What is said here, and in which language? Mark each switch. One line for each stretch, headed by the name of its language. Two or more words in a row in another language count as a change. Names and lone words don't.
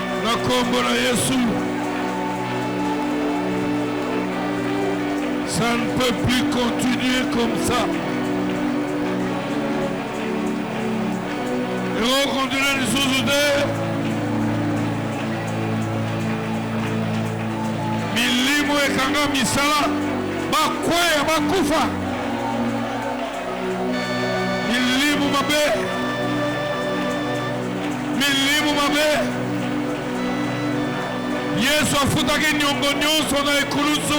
Lingala: Nakombola Yesu.
French: Ça ne peut plus continuer comme ça. Et on continue les choses de
Lingala: milimo ekanga misala bakweya bakufa milimo mabe Yesu afutaki nyongo nyonso na ekulusu.